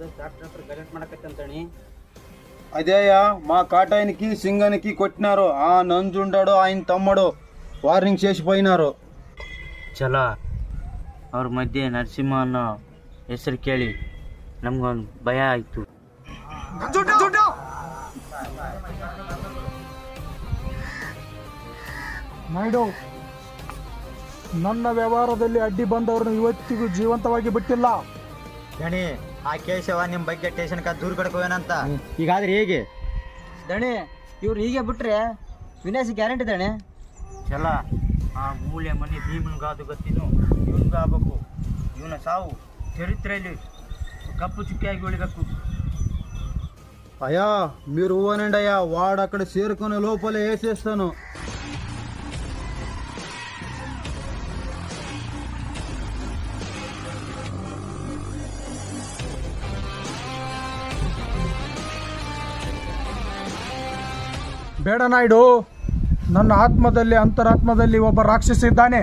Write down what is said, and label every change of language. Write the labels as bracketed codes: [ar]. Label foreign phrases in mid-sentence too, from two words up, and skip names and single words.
[kn] ಡಾಕ್ಟರ್ ಹತ್ರ ಗಲಾಟೆ ಮಾಡಕತ್ತಂತಣಿ. [te] అదేయా మా కాటాయనికి సింగనికి కొట్టినారు. ఆ నంజుండాడు ఆయన తమ్ముడు వార్నింగ్ చేసిపోయినారు. [kn] ಚಲೋ ಅವ್ರ ಮಧ್ಯೆ ನರಸಿಂಹ ಅನ್ನೋ ಹೆಸರು ಕೇಳಿ ನಮ್ಗೊಂದು ಭಯ ಆಯಿತು. ನಾಯ್ಡು, ನನ್ನ ವ್ಯವಹಾರದಲ್ಲಿ ಅಡ್ಡಿ ಬಂದವ್ರನ್ನ ಇವತ್ತಿಗೂ ಜೀವಂತವಾಗಿ ಬಿಟ್ಟಿಲ್ಲ. ದಣಿ, ಆ ಕೇಶವ ನಿಮ್ಮ ಬಗ್ಗೆ ಸ್ಟೇಷನ್ಕ ದೂರು ಕಡ್ಕೋವೇನಂತ. ಹೀಗಾದ್ರೆ ಹೇಗೆ ದಣೆ? ಇವ್ರು ಹೀಗೆ ಬಿಟ್ರೆ ವಿನಾಶ ಗ್ಯಾರಂಟಿ ದಣೆ. ಚಲ ಆ ಮೂಲೆ ಮನೆ ಭೀಮನ್ಗಾದು ಗೊತ್ತಿನು ಇವನ್ಗೂ ಆಗ್ಬೇಕು. ಇವನ ಸಾವು ಚರಿತ್ರೆಯಲ್ಲಿ ಕಪ್ಪು ಚುಕ್ಕಿಯಾಗಿ ಉಳಿಬೇಕು. [te] అయ్యా మీరు ఊనండి అయ్యా, వాడు అక్కడ చేరుకునే లోపలే వేసేస్తాను. [kn] ಬೇಡ ನಾಯ್ಡು, ನನ್ನ ಆತ್ಮದಲ್ಲಿ ಅಂತರಾತ್ಮದಲ್ಲಿ ಒಬ್ಬ ರಾಕ್ಷಸ ಇದ್ದಾನೆ.